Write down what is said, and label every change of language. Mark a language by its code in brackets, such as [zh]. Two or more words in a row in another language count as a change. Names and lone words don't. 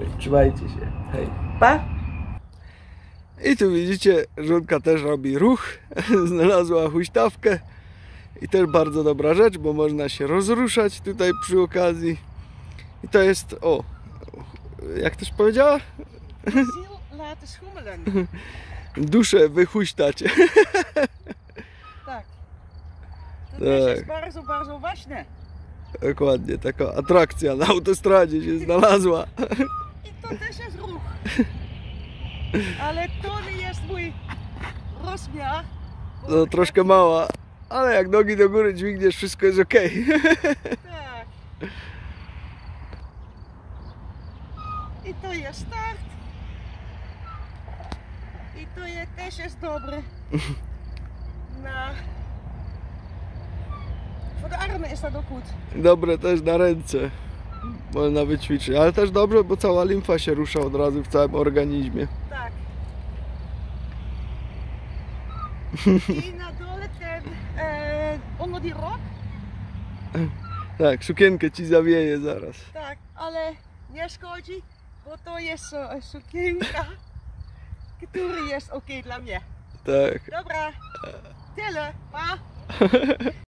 [pl] Trzymajcie się, hej. Pa! I tu widzicie, żonka też robi ruch, znalazła huśtawkę i też bardzo dobra rzecz, bo można się rozruszać tutaj przy okazji. I to jest, o, jak też powiedziała? [nl] Ziel laten schommelen. [pl] Duszę wyhuśtać. Tak. To Tak. też jest bardzo ważne. Dokładnie, taka atrakcja na autostradzie się znalazła. I to też jest ruch. Ale to nie jest mój rozmiar. No troszkę mała, ale jak nogi do góry dźwigniesz, wszystko jest ok. Tak. I to jest start. I to też jest dobre. [nl] Voor de armen is dat ook goed. [pl] Dobre też na ręce można wyćwiczyć, ale też dobrze, bo cała limfa się rusza od razu w całym organizmie. Tak. I na dole ten, [nl] onder die rok. [pl] Tak, sukienkę ci zawieje zaraz. Tak, ale nie szkodzi, bo to jest sukienka, która jest ok dla mnie. Tak. Dobra, tyle, pa!